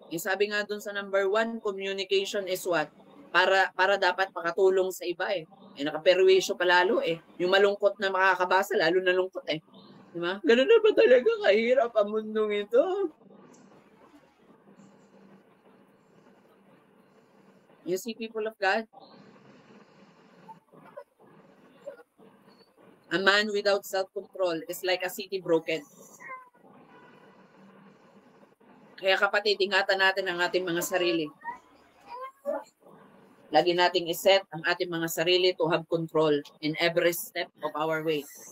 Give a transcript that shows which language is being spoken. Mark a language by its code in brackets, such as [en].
[tl] Yung sabi nga dun sa number 1, [en] communication is what? [tl] Para dapat makatulong sa iba eh. Nakaperwisyo pa lalo eh. Yung malungkot na makakabasa, lalo nalungkot eh. Di ba? Ganun na ba talaga kahirap ang mundong ito? [en] You see, people of God, a man without self-control is like a city broken. [tl] Kaya kapatid, ingatan natin ang ating mga sarili. Lagi nating iset ang ating mga sarili [en] to have control in every step of our way.